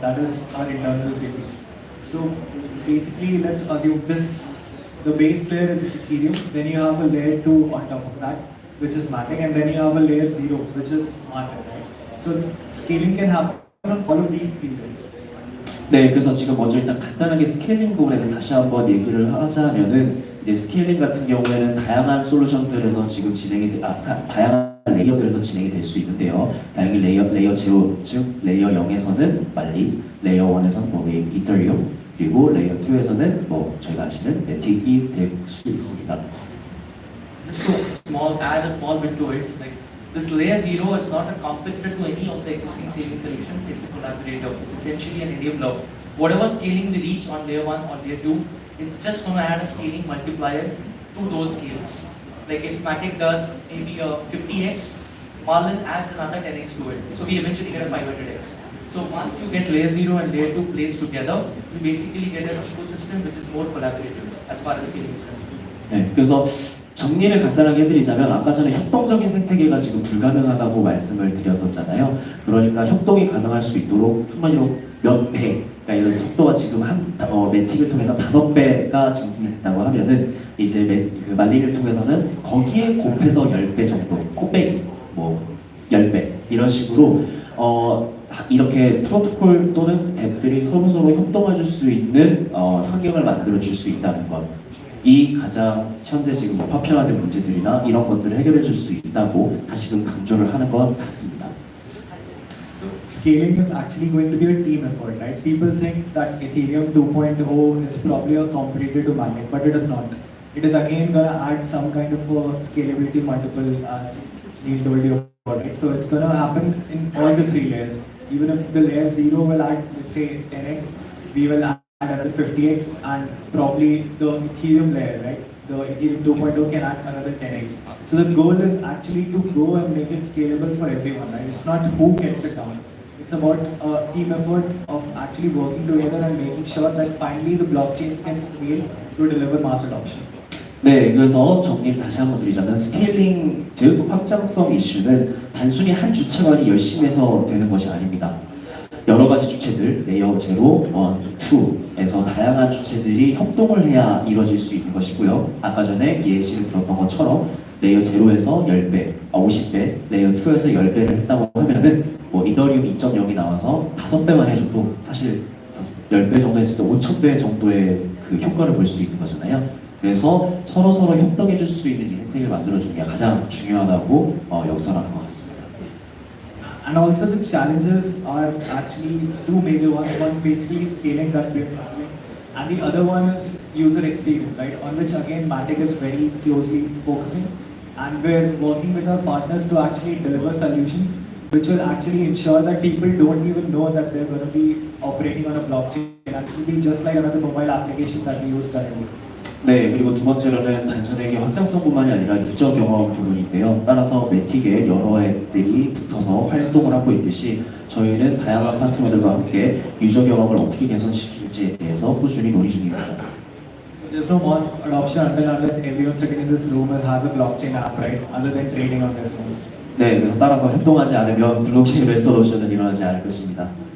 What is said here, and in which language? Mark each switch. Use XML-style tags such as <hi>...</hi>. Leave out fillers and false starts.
<en>That is our internal thinking. So basically, let's assume the base layer is Ethereum, then you have a layer 2 on top of that, which is Matic, and then you have a layer 0, which is Marlin, right? So scaling can happen on all of these three layers.</en> <ko>네, 그래서 지금 먼저 일단 간단하게 스케일링 부분에 대해서 다시 한번 얘기를 하자면은 이제 스케일링 같은 경우에는 다양한 솔루션들에서 지금 다양한 레이어들에서 진행이 될 수 있는데요. 다양히 레이어 0, 즉 레이어 0에서는 말린, 레이어 1에서는 뭐 이더리움, 그리고 레이어 2에서는 뭐 저희가 아시는 매틱이 될 수 있습니다.</ko> <en>Just to add a small bit to it, like this layer 0 is not a competitor to any of the existing scaling solutions. It's a collaborator. It's essentially an enabler. Whatever scaling we reach on layer 1 or layer 2, it's just going to add a scaling multiplier to those scales. Like if Matic does maybe a 50x, Marlin adds another 10x to it. So we eventually get a 500x. So once you get layer 0 and layer 2 placed together, you basically get an ecosystem which is more collaborative as far as scaling is concerned.</en> <ko>네, 그래서 정리를 간단하게 해드리자면 아까 전에 협동적인 생태계가 지금 불가능하다고 말씀을 드렸었잖아요. 그러니까 협동이 가능할 수 있도록 한마디로 몇 배, 그러니까 이런 속도가 지금 매틱을 통해서 5배가 증진됐다고 하면은 이제 말린을 통해서는 거기에 곱해서 10배 정도, 곱빼기, 뭐 10배 이런 식으로 이렇게 프로토콜 또는 앱들이 서로서로 협동해줄 수 있는 환경을 만들어줄 수 있다는 것, 이 가장 현재 지금 파편화된 문제들이나 이런 것들을 해결해 줄 수 있다고 다시금 강조를 하는 것 같습니다.</ko> <en>So scaling is actually going to be a team effort, right? People think that Ethereum 2.0 is probably a competitor to Matic, but it is not. It is again going to add some kind of a scalability multiple, as Neil told you about, right? So it's going to happen in all the three layers. Even if the layer 0 will add, let's say 10x, we will add another 50x, and probably the Ethereum layer, right? The Ethereum 2.0 can add another 10x. So the goal is actually to go and make it scalable for everyone, right? It's not who gets it down. It's about a team effort of actually working together and making sure that finally the blockchains can scale to deliver mass adoption.</en> <ko>네, 그래서 정리를 다시 한번 드리자면 스케일링, 즉 확장성 이슈는 단순히 한 주체만이 열심히 해서 되는 것이 아닙니다. 여러 가지 주체들, 레이어 0, 1, 2에서 다양한 주체들이 협동을 해야 이루어질 수 있는 것이고요. 아까 전에 예시를 들었던 것처럼 레이어 0에서 10배, 50배, 레이어 2에서 10배를 했다고 하면은 이더리움 2.0이 나와서 5배만 해줘도 사실 10배 정도 했을 때 5,000배 정도의 그 효과를 볼 수 있는 거잖아요. 그래서 서로서로 협동해 줄 수 있는 인센티브를 만들어주는 게 가장 중요하다고 역설하는 것 같습니다.</ko> <en>And also the challenges are actually two major ones. One basically scaling that we're doing, and the other one is user experience, right? On which again Matic is very closely focusing, and we're working with our partners to actually deliver solutions which will actually ensure that people don't even know that they're going to be operating on a blockchain, and it will be just like another mobile application that we use currently.</en> <ko>네, 그리고 두 번째로는 단순하게 확장성뿐만이 아니라 유저 경험 부분인데요. 따라서 매틱에 여러 앱들이 붙어서 활동을 하고 있듯이 저희는 다양한 파트너들과 함께 유저 경험을 어떻게 개선시킬지에 대해서 꾸준히 논의 중입니다.</ko> <en>There's no mass adoption unless everyone sitting in this room has a blockchain app, right? Other than trading on their phones.</en> <ko>네, 그래서 따라서 협동하지 않으면 블록체인 레서로션은 일어나지 않을 것입니다.</ko>